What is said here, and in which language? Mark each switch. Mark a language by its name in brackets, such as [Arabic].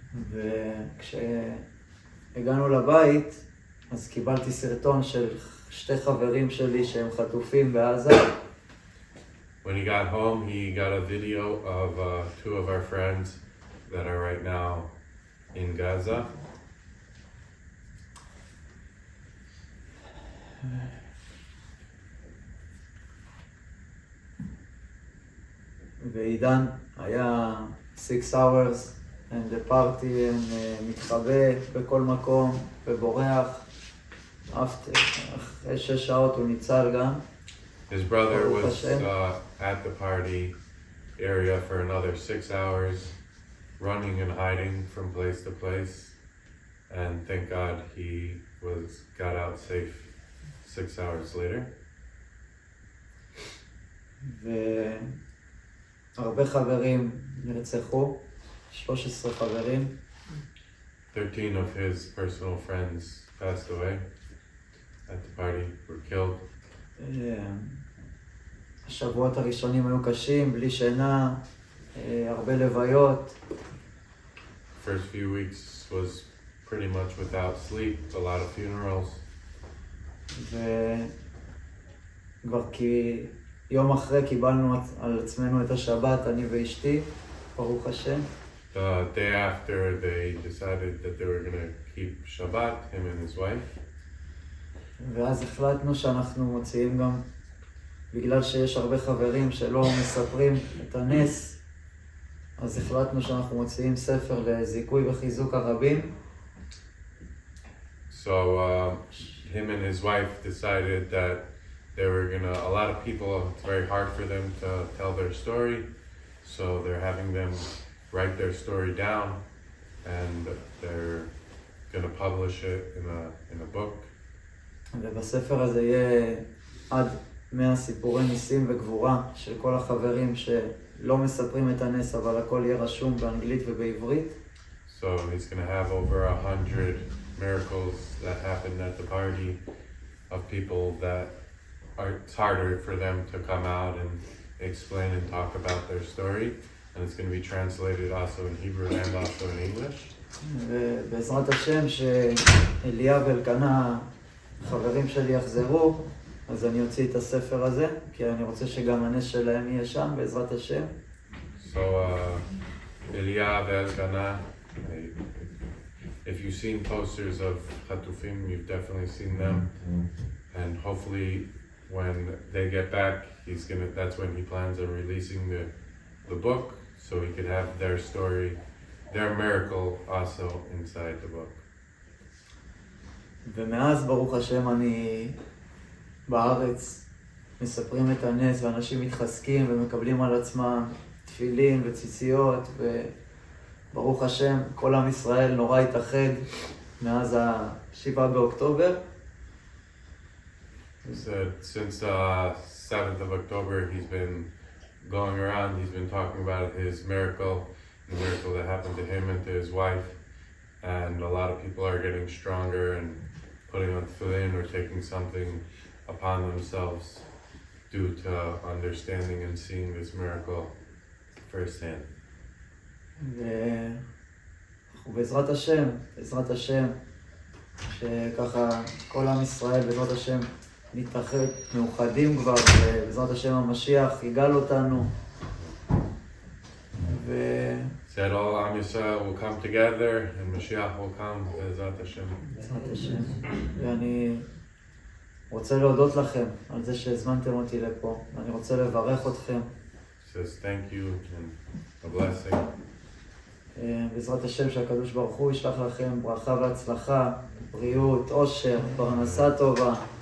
[Hebrew] וכשהגענו לבית, אז קיבלתי סרטון של 2 חברים שלי שהם חטופים בעזה. [English] When he got home, he got a video of 2 of our friends that are right now in Gaza. [Hebrew] ועידן היה [English] 6 hours and the party and [Hebrew] מתחבא בכל מקום ובורח. אחרי 6 שעות הוא ניצל גם. [English] His brother was at the party area for another 6 hours, running and hiding from place to place, and thank God he got out safe 6 hours later. [Hebrew] והרבה חברים נרצחו, 13 חברים. [English] 13 of his personal friends passed away at the party, were killed. [Hebrew] השבועות הראשונים היו קשים, בלי שינה, הרבה לוויות. [English] First few weeks was pretty much without sleep, a lot of funerals. [Hebrew] וכבר יום אחרי קיבלנו על עצמנו את השבת, אני ואשתי, ברוך השם. [English] The day after, they decided that they were going to keep Shabbat, him and his wife. [Hebrew] ואז החלטנו שאנחנו מוציאים גם, בגלל שיש הרבה חברים שלא מספרים את הנס, אז החלטנו שאנחנו מוציאים ספר לזיכוי וחיזוק הרבים. [English] So him and his wife decided that a lot of people, it's very hard for them to tell their story, so they're having them write their story down, and they're gonna publish it in a book. [Hebrew] ובספר הזה יהיה עד 100 סיפורי ניסים וגבורה של כל החברים שלא מספרים את הנס, אבל הכל יהיה רשום באנגלית ובעברית. [English] So he's gonna have over 100 miracles that happened at the party of people that it's harder for them to come out and explain and talk about their story. And it's going to be translated also in Hebrew and also in English. [Hebrew] ובעזרת השם שאליה ואלקנה, חברים שלי יחזרו, אז אני אוציא את הספר הזה, כי אני רוצה שגם הנס שלהם יהיה שם, בעזרת השם. [English] So, Elia ואלקנה, if you've seen posters of Chatufim, you've definitely seen them. And hopefully when they get back, that's when he plans on releasing the book, so he could have their story, their miracle also inside the book. [Hebrew] ומאז ברוך השם אני בארץ, מספרים את הנס ואנשים מתחזקים ומקבלים על עצמם תפילין וציציות, וברוך השם כל עם ישראל נורא התאחד מאז ה-7 באוקטובר. [English] Since the 7th of October, he's been going around, he's been talking about his miracle, the miracle that happened to him and to his wife. And a lot of people are getting stronger and putting on tefillin or taking something upon themselves due to understanding and seeing this miracle firsthand. [Hebrew] ובעזרת השם, שככה כל עם ישראל בעזרת השם נתאחד, מאוחדים כבר, ובעזרת השם המשיח יגאל אותנו. [English] Said all Am Yisrael will come together and Mashiach will come, [Hebrew] בעזרת השם. בעזרת השם. ואני רוצה להודות לכם על זה שהזמנתם אותי לפה, ואני רוצה לברך אתכם. [English] Says thank you and a blessing. [Hebrew] בעזרת השם שהקדוש ברוך הוא ישלח לכם ברכה והצלחה, בריאות, עושר, פרנסה טובה.